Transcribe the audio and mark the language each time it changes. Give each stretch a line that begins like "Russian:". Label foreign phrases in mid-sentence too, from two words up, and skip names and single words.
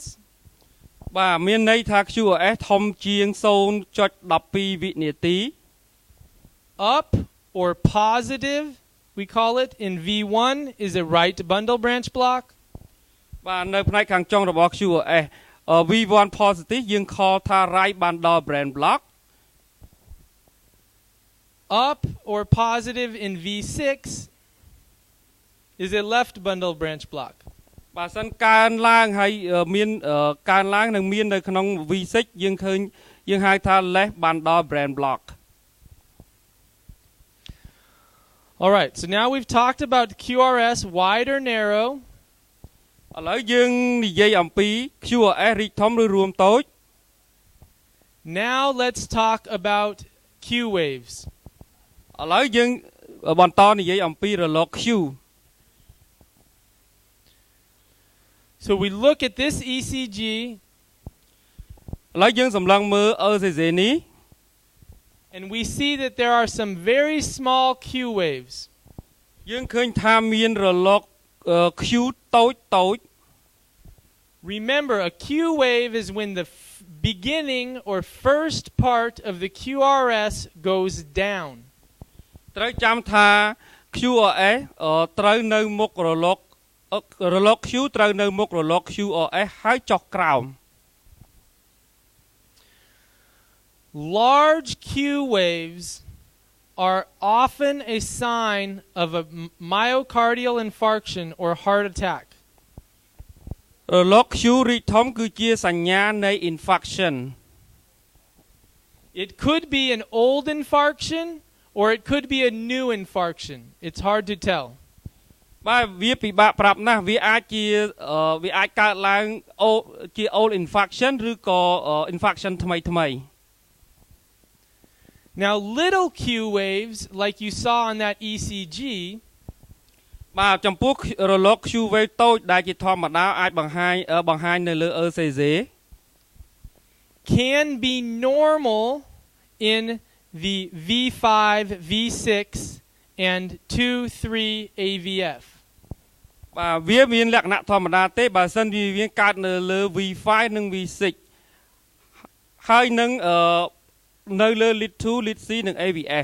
Khmer: បាទមានន័យថា QRS ធំជាង 0.12 វិនាទី
English: up or positive, we call it in V1 is a right bundle branch block.
Khmer: បាទនៅផ្នែកខាងចុងរបស់ QRS V1 positive យើង call ថា
English: right bundle branch block Up or positive in V6 is a left bundle branch block.
Khmer: បើសិនកើនឡើងហើយមានកើនឡើងនឹងមាននៅក្នុង V6 យើងឃើញយើងហៅថា
English: left bundle branch block. All right, so now we've talked about QRS wide or narrow.
Khmer: ឥឡូវយើងនិយាយអំពី QRS រីកធំឬរួមតូច
English: Now let's talk about Q waves.
Khmer: ឥឡូវយើងបន្តនិយាយអំពីរលក Q.
English: So we look at this ECG.
Khmer: ឥឡូវយើងសម្លឹងមើល ECG នេះ
English: And we see that there are some very small Q waves.
Khmer: យើងឃើញថាមានរលក Q តូច
English: Remember, a Q wave is when the beginning or first part of the QRS goes down.
Khmer: ត្រូវចាំថា QRS ត្រូវនៅមុខរលក Q ត្រូវនៅមុខរលក QRS ហើយចុះក្រោម
English: Large Q waves are often a sign of a myocardial infarction or heart attack.
Khmer: រលក Q រីកធំគឺជាសញ្ញានៃ infarction.
English: It could be an old infarction or it could be a new infarction. It's hard to tell.
Khmer: បាទវាពិបាកប្រាប់ណាស់វាអាចកើតឡើងជា
English: old infarction
Khmer: ឬក៏ infarction ថ្មី
English: Now little Q waves like you saw on that ECG
Khmer: បាទចំពោះរលក Q wave តូចដែលជាធម្មតាអាចបង្ហាញនៅលើ ECG
English: can be normal in the V5, V6 and 2-3 AVF.
Khmer: បាទវាមានលក្ខណៈធម្មតាទេបើសិនវាកើតនៅលើ V5 និង V6 ហើយនឹងនៅលើ lead 2 lead C និង AVF.